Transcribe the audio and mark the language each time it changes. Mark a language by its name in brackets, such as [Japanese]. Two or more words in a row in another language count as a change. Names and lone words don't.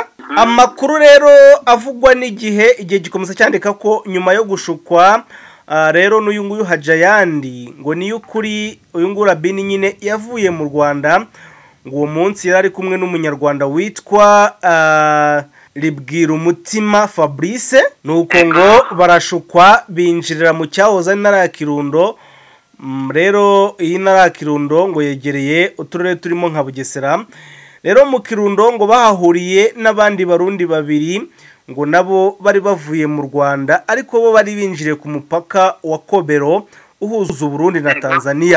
[Kinyarwanda] Amakuru rero avugwa n'igihe gikomeza cyandika ko nyuma yo gushukwa rero n'uyu nguyu Hajayandi ngo Niyukuri uyu nguyu Rabini nyine yavuye mu Rwanda ngo uwo munsi yari kumwe n'umunyarwanda witwa Ribwira Umutima Fabrice nuko ngo barashukwa binjirira mu cyahoze n'intara ya Kirundo. Rero iyi ntara ya Kirundo ngo yegereye uturere turimo nka Bugesera. Rero mu Kirundo ngo bahahuriye n'abandi barundi babiri ngo nabo bari bavuye mu Rwanda ariko bo bari binjire ku mupaka wa Kobero uhuza Burundi na Tanzania.